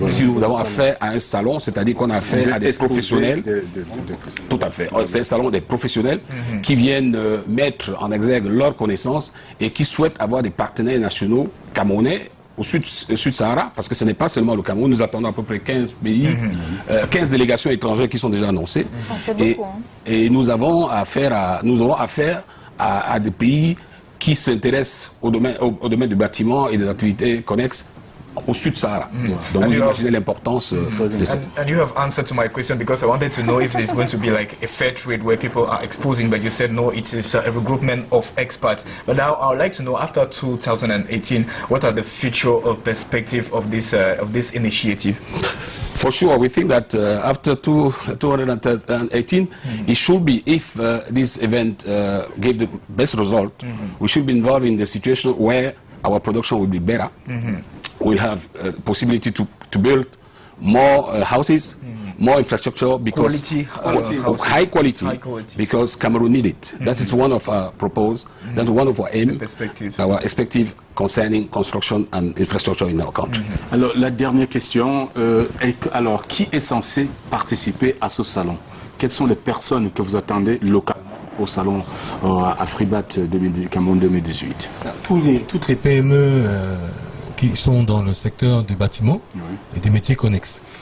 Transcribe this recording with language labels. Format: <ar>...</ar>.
<fr>Si nous avons affaire à un salon, c'est-à-dire qu'on a affaire à des professionnels, tout à fait, c'est un salon des professionnels qui viennent mettre en exergue leurs connaissances et qui souhaitent avoir des partenaires nationaux camerounais au Sud-Sahara, parce que ce n'est pas seulement le Cameroun, nous attendons à peu près 15 pays, 15 délégations étrangères qui sont déjà annoncées. Et nous aurons affaire à des pays qui s'intéressent au domaine du bâtiment et des activités connexes au Sud-Sahara. Donc vous imaginez l'importance de ça.</fr> <en>And you have answered to my question, because I wanted to know if there's going to be like a fair trade where people are exposing, but you said no, it is a regroupment of experts. But now I would like to know, after 2018, what are the future perspective of this initiative? For sure, we think that after 2018, it should be, if this event gave the best result, we should be involved in the situation where our production will be better. We'll have possibility to build more houses, more infrastructure, because high quality, because Cameroon need it. That is one of our proposals. That's one of our aim, our perspective concerning construction and infrastructure in our country.</en> <fr>Alors la dernière question, alors qui est censé participer à ce salon? Quelles sont les personnes que vous attendez localement au salon Afribat Cameroun 2018? Toutes les PME qui sont dans le secteur du bâtiment et des métiers connexes.</fr>